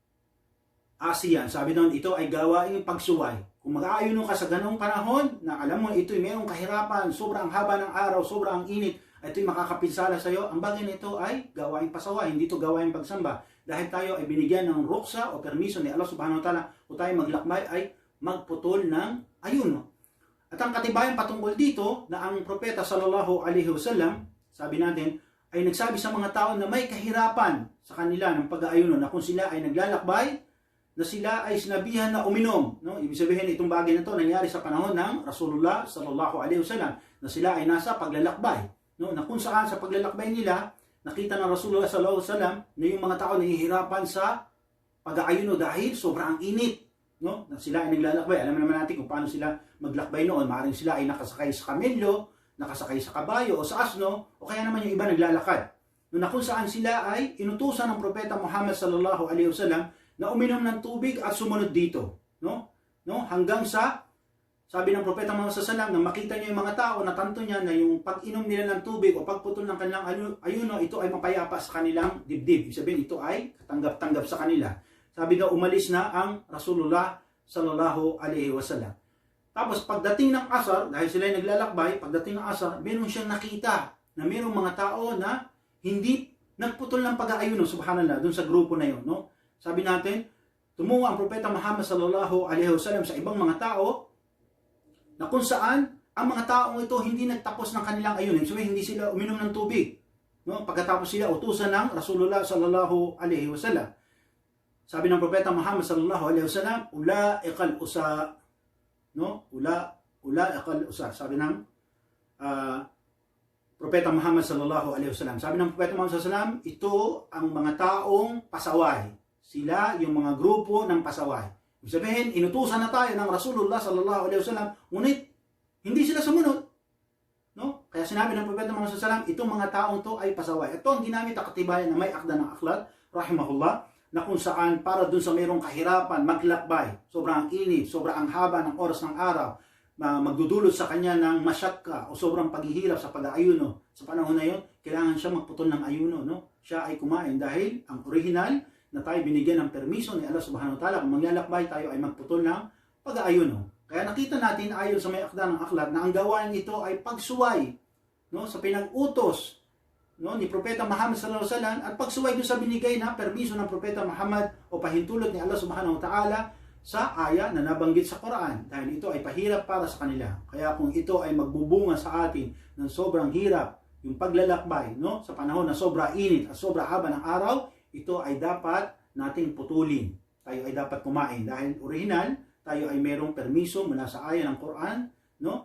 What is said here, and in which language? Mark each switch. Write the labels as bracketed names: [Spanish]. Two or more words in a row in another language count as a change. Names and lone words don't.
[Filipino] ASEAN, sabi doon, ito ay gawaing pagsuway. Kung mag-aayuno ka sa ganong panahon, na alam mo ito ay mayroong kahirapan, sobrang haba ng araw, sobrang init, ito ay makakapinsala sa iyo, ang bagay nito ay gawaing pasaway, hindi ito gawaing pagsamba. Dahil tayo ay binigyan ng ruksa o permiso ni [Arabic] الله سبحانه وتعالى, [Filipino] kung tayo maglakbay ay magputol ng ayuno. At ang katibayan patungkol dito na ang propeta [Arabic] صلى الله عليه وسلم, [Filipino] sabi natin, ay nagsabi sa mga tao na may kahirapan sa kanila ng pag-aayuno, na kung sila ay naglalakbay, na sila ay sinabihan na uminom, no? Ibig sabihin itong bagay na ito nangyari sa panahon ng [Arabic] رسول الله صلى الله عليه وسلم, [Filipino] na sila ay nasa paglalakbay, no? Na kung saan sa paglalakbay nila nakita ng [Arabic] رسول الله صلى الله عليه وسلم [Filipino] na yung mga tao nahihirapan sa pag-aayuno dahil sobrang init, no? Na sila ay naglalakbay. Alam naman natin kung paano sila maglakbay noon. Maaaring sila ay nakasakay sa kamelyo, nakasakay sa kabayo o sa asno, o kaya naman yung iba naglalakad. No, na kung saan sila ay inutusan ng propeta Muhammad [Arabic] صلى الله عليه وسلم [Filipino] na uminom ng tubig at sumunod dito, no? Hanggang sa sabi ng propeta Muhammad [Arabic] صلى الله عليه وسلم, [Filipino] na makita niya yung mga tao, natanto niya na yung pag-inom nila ng tubig o pagputol ng kanilang ayuno, ito ay mapayapa sa kanilang dibdib. Ibig sabihin, ito ay katanggap-tanggap sa kanila. Sabi daw, umalis na ang [Arabic] رسول الله صلى الله عليه وسلم. [Filipino] Tapos pagdating ng asar, dahil sila ay naglalakbay, pagdating ng asar, meron siyang nakita na mayroong mga tao na hindi nagputol ng pag-aayuno, subhanallah, dun sa grupo na yun, no? Sabi natin, tumungo ang propeta Muhammad [Arabic] صلى الله عليه وسلم [Filipino] sa ibang mga tao, na kung saan ang mga taong ito hindi nagtapos ng kanilang ayunin. So hindi sila uminom ng tubig, no? Pagkatapos sila utusan ng [Arabic] رسول الله صلى الله عليه وسلم. [Filipino] Sabi ng propeta Muhammad [Arabic] صلى الله عليه وسلم، أولئك العصاة, [Filipino] no? [Arabic] أولئك العصاة. [Filipino] Sabi ng propeta Muhammad [Arabic] صلى الله عليه وسلم. [Filipino] Sabi ng propeta Muhammad [Arabic] صلى الله عليه وسلم, [Filipino] ito ang mga taong pasaway. Sila yung mga grupo ng pasaway. Ibig sabihin, inutusan na tayo ng [Arabic] رسول الله صلى الله عليه وسلم, [Filipino] ngunit hindi sila sumunod, no? Kaya sinabi ng propeta Muhammad [Arabic] صلى الله عليه وسلم, [Filipino] itong mga taong to ay pasaway. Ito ang ginamit at katibayan na may akda ng akhlaq, rahimahullah, na kung saan para dun sa mayroong kahirapan, maglakbay, sobrang init, sobrang haba ng oras ng araw, magdudulot sa kanya ng masyakka o sobrang paghihirap sa pag-aayuno. Sa panahon na yun, kailangan siya magputol ng ayuno, no? Siya ay kumain dahil ang original na tayo binigyan ng permiso ni [Arabic] الله سبحانه وتعالى, [Filipino] kung maglalakbay tayo ay magputol ng pag-aayuno. Kaya nakita natin ayon sa may akda ng aklat na ang gawain ito ay pagsuway, no, sa pinag-utos no, ni Propeta Muhammad [Arabic] صلى الله عليه وسلم [Filipino] at pagsuway doon sa binigay na permiso ng Propeta Muhammad o pahintulot ni [Arabic] الله سبحانه وتعالى [Filipino] sa aya na nabanggit sa Quran, dahil ito ay pahirap para sa kanila. Kaya kung ito ay magbubunga sa atin ng sobrang hirap, yung paglalakbay, no, sa panahon na sobra init at sobra haba ng araw, ito ay dapat nating putulin. Tayo ay dapat kumain dahil original, tayo ay merong permiso mula sa aya ng Quran, no?